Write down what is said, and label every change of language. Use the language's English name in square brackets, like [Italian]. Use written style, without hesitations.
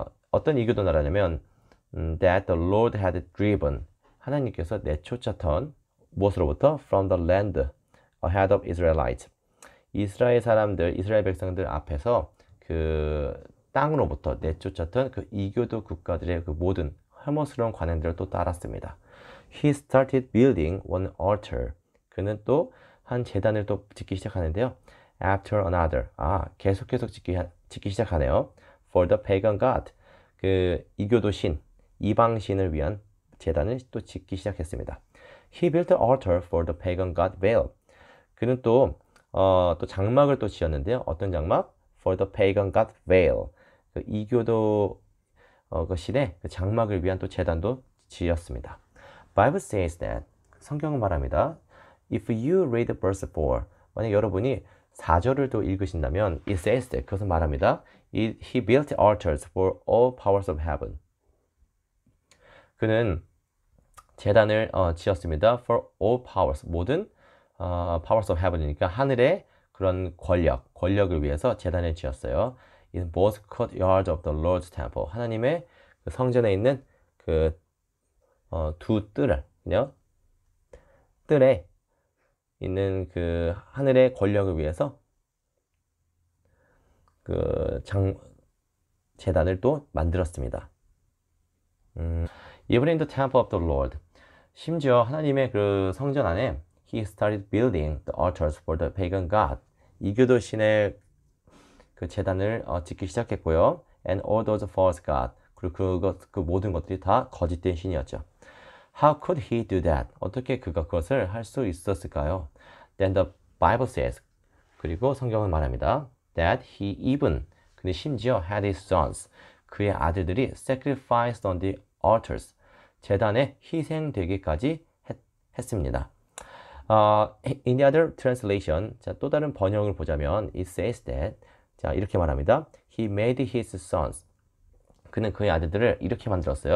[Korean] 어떤 이교도 나라냐면 [English] that the Lord had driven. [Korean] 하나님께서 내쫓았던 무엇으로부터? [English] From the land ahead of Israelites. [Korean] 이스라엘 사람들, 이스라엘 백성들 앞에서 그 땅으로부터 내쫓았던 그 이교도 국가들의 그 모든 혐오스러운 관행들을 또 따랐습니다. [English] He started building one altar. [Korean] 그는 또 한 제단을 또 짓기 시작하는데요. [English] After another. [Korean] 계속 짓기 시작하네요. [English] For the pagan god. [Korean] 그 이교도 신, 이방 신을 위한 제단을 또 짓기 시작했습니다. [English] He built an altar for the pagan god Baal. [Korean] 그는 또 장막을 또 지었는데요. 어떤 장막? [English] For the pagan god Baal. [Korean] 그 이교도 그 신의 그 장막을 위한 또 제단도 지었습니다. [English] Bible says that, [Korean] 성경은 말합니다. [English] If you read verse 4, [Korean] 만약 여러분이 4절을 또 읽으신다면 [English] it says that, [Korean] 그것은 말합니다. [English] He built altars for all powers of heaven. [Korean] 그는 제단을 지었습니다. [English] For all powers, [Korean] 모든 [English] powers of heaven [Korean] 이니까 하늘의 그런 권력을 위해서 제단을 지었어요. [English] In both courtyards of the Lord's temple. [Korean] 하나님의 그 성전에 있는 그 두 뜰에 있는 그 하늘의 권력을 위해서 그 제단을 또 만들었습니다. [English] Even in the temple of the Lord. [Korean] 심지어 하나님의 그 성전 안에 [English] He started building the altars for the pagan god. [Korean] 이교도 신의 그 제단을 짓기 시작했고요. [English] And all those false gods. [Korean] 그리고 그 모든 것들이 다 거짓된 신이었죠. [English] How could he do that? [Korean] 어떻게 그가 그것을 할 수 있었을까요? [English] Then the Bible says. [Korean] 그리고 성경은 말합니다. [English] That he even, [Korean] 근데 심지어 [English] had his sons. [Korean] 그의 아들들이 [English] sacrificed on the altars. [Korean] 제단에 희생되기까지 했습니다. [English] In the other translation, [Korean] 자, 또 다른 번역을 보자면 [English] it says that, [Korean] 자, 이렇게 말합니다. [English] He made his sons. [Korean] 그는 그의 아들들을 이렇게 만들었어요.